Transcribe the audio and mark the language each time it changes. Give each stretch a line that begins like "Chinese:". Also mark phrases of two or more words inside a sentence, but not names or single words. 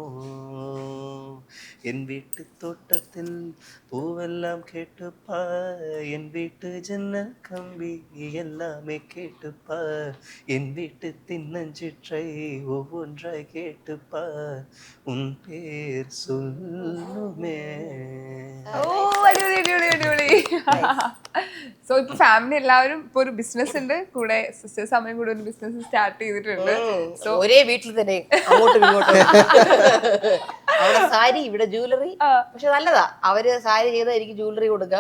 Tamil: என் வீட்டு தோட்டத்தில் பூவெல்லாம் கேட்டுப்பா, என் வீட்டு ஜன்னல் கம்பி எல்லாமே கேட்டுப்பா, என் வீட்டு தின்னஞ்சிற்றை ஒவ்வொன்றாய் கேட்டுப்பா, உன் பேர் சொல்லுமே.
Malayalam: സോ ഇപ്പൊ ഫാമിലി എല്ലാവരും ഇപ്പൊ ഒരു ബിസിനസ് ഉണ്ട്, കൂടെ സിസ്റ്റേഴ്സ് അമ്മയും കൂടെ ഒരു
English: business start
Malayalam: ചെയ്തിട്ടുണ്ട്. സോ ഒരേ വീട്ടിൽ തന്നെ അങ്ങോട്ടും ഇങ്ങോട്ടും അവിടെ സാരി ഇവിടെ ജ്വല്ലറി. പക്ഷെ നല്ലതാ, അവര് സാരി ചെയ്താൽ എനിക്ക് ജ്വല്ലറി കൊടുക്കാം.